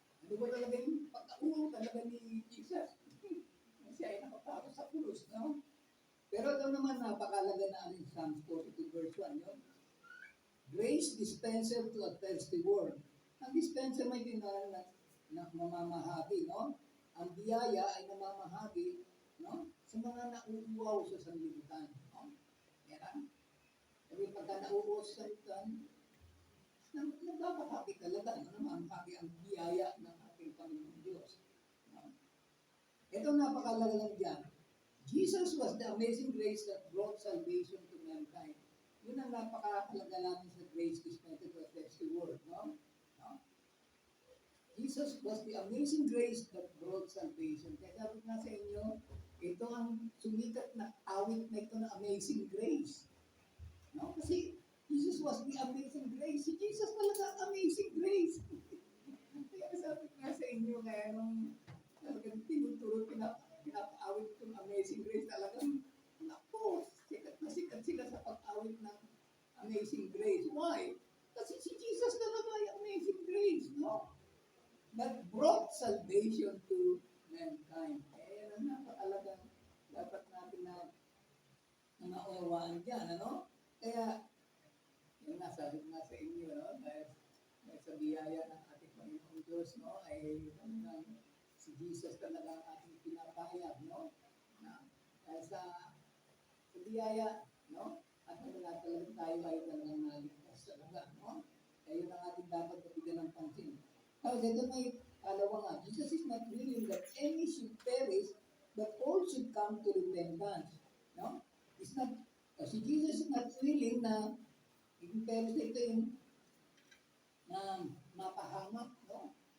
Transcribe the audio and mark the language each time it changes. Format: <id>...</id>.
<tl>Ano ba talaga yung pagkaulo talaga ni Jesus? Siya ay nakapako sa krus, no? Pero ito naman napakalaga na ang Psalms 42 verse 1, no?</tl> <en>Grace dispenser to a thirsty world.</en> <tl>Ang dispenser may tinaran na mamamahagi, no? Ang biyaya ay namamahagi, no? Sa mga nauuwaw sa sanlibutan, no? Yan. Kasi pagka nauuwaw sa sanlibutan, nagpapahagi talaga, namamahagi ang biyaya ng ating Panginoon Diyos. No? Ito napakalaga lang dyan.</tl> <en>Jesus was the amazing grace that brought salvation to mankind.</en> <tl>Yun ang napakahalaga natin sa grace dispensed to a thirsty world, no?</tl> <en>Jesus was the amazing grace that brought salvation.</en> <tl>Kaya sabi nga sa inyo, ito ang sumikat na awit na ito na amazing grace. No?</tl> <en>Kasi Jesus was the amazing grace.</en> <tl>Si Jesus talaga amazing grace. Kaya sabi nga sa inyo, kaya nung talagang tinuturo, pinapaawit itong amazing grace talagang, naku, sikat na sikat sila sa pag-awit ng amazing grace. Why? Kasi si Jesus talaga ay amazing grace, no?</tl> <en>That brought salvation to mankind.</en> <tl>Kaya yan ang napakalagang dapat natin na naunawaan dyan, ano? Kaya, yun nga, sabi ko nga sa inyo, no? Dahil sa biyaya ng ating Panginoong Diyos, no? Ay talagang si Jesus talaga ang ating pinapahayag, no? Dahil sa biyaya, no? At talaga tayo ay talagang naligtas talaga, no? Kaya yun ang ating dapat kapigyan ng pansin. Tapos ito may Kalawa nga,</tl> <en>Jesus is not willing that any should perish, but all should come to repentance.</en> <tl>No? It's not, si Jesus</tl> <en>is not willing</en> <tl>na yung perish ito yung na mapahamak, no?</tl>